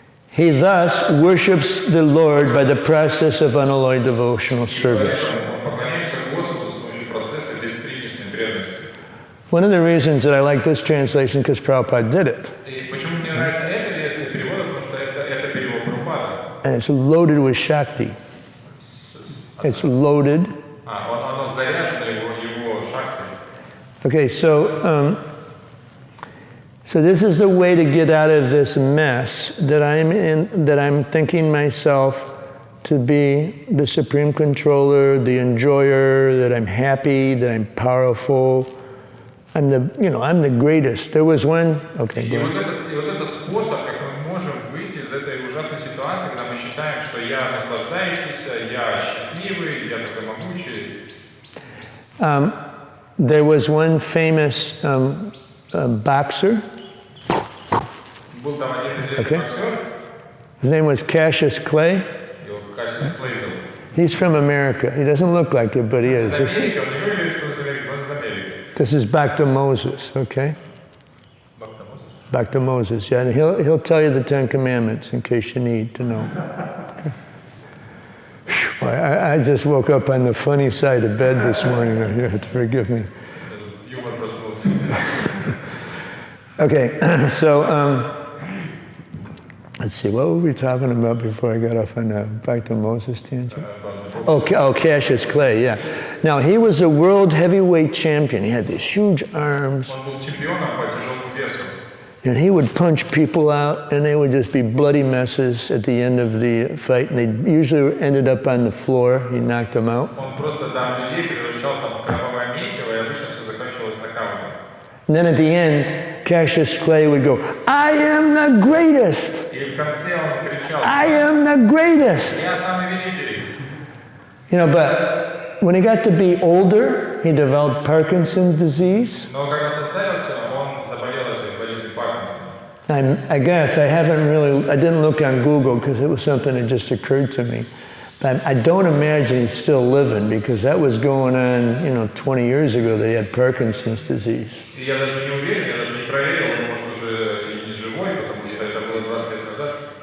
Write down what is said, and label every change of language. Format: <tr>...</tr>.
<en>He thus worships the Lord by the process of unalloyed devotional service.</en> <ru>Поэтому он поклоняется Господу с помощью процесса беспримесной преданности.</ru> <en>One of the reasons that I like this translation because Prabhupada did it.</en> <ru>И почему мне нравится эта версия перевода, потому что это перевод Прабхупады.</ru> <en>And it's loaded with Shakti. It's loaded.</en> <ru>Оно заряжено его шакти.</ru> <en>Okay, so this is the way to get out of this mess that I'm in, that I'm thinking myself to be the supreme controller, the enjoyer, that I'm happy, that I'm powerful. I'm the greatest. There was one, okay, go ahead.</en> <ru>И вот это способ, как мы можем выйти из этой ужасной ситуации, когда мы считаем, что я наслаждающийся, я счастливый, я такой могучий.</ru> <en>There was one famous boxer.</en> <ru>Был там один известный боксер,</ru> <en>His name was Cassius Clay.</en> <ru>его Кассиус Клей зовут.</ru> <en>He's from America. He doesn't look like it, but he is.</en> <ru>Из Америки, он не выглядит, что он из Америки, но он из Америки.</ru> <en>This is Bhakta Moses, okay? Bhakta Moses, yeah. And he'll tell you the Ten Commandments in case you need to know. Boy, I just woke up on the funny side of bed this morning. You have to forgive me.</en> <ru>Юмор проснулся.</ru> <en>Okay, so let's see, what were we talking about before I got off on the Bhakta Moses tangent? Oh, Cassius Clay, yeah. Now, he was a world heavyweight champion. He had these huge arms.</en> <ru>Он был чемпионом по тяжелому весу.</ru> <en>And he would punch people out, and they would just be bloody messes at the end of the fight. And they usually ended up on the floor. He knocked them out.</en> <ru>Он просто там людей превращал там в кровавое месиво, и обычно все заканчивалось нокаутом.</ru> <en>And then at the end, Cassius Clay would go, I am the greatest!</en> <ru>И в конце он кричал,</ru> <en>I am the greatest!</en> <ru>я самый великий.</ru> <en>You know, but when he got to be older, he developed Parkinson's disease.</en> <ru>Но когда состарился, он заболел этой болезнью Паркинсона.</ru> <en>I guess I didn't look on Google because it was something that just occurred to me. But I don't imagine he's still living because that was going on, 20 years ago that he had Parkinson's disease.</en> <ru>И я даже не уверен, я даже не проверил, он может уже и не живой, потому что это было 20 лет назад.</ru>